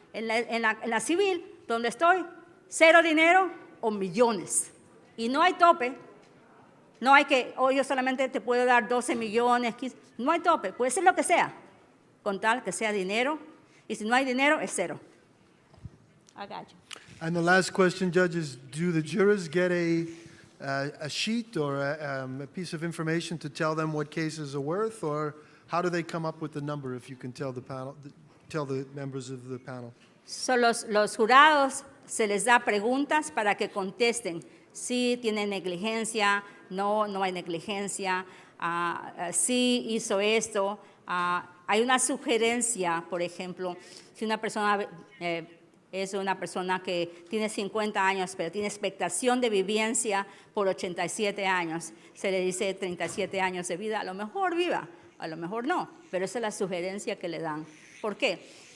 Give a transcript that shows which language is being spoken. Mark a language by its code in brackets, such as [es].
[es] En la civil, donde estoy, 0 dinero o millones. Y no hay tope. No hay que, yo solamente te puedo dar 12 millones, 15. No hay tope, puede ser lo que sea, con tal que sea dinero. Y si no hay dinero, es 0. [en] I got you. And the last question, Judge, is do the jurors get a sheet or a piece of information to tell them what cases are worth, or how do they come up with the number, if you can tell the panel, tell the members of the panel? [es] So los jurados se les da preguntas para que contesten si tiene negligencia, no hay negligencia, si hizo esto. Hay una sugerencia, por ejemplo, si una persona es una persona que tiene 50 años, pero tiene expectación de vivencia por 87 años, se le dice 37 años de vida, a lo mejor viva, a lo mejor no, pero esa es la sugerencia que le dan. ¿Por qué?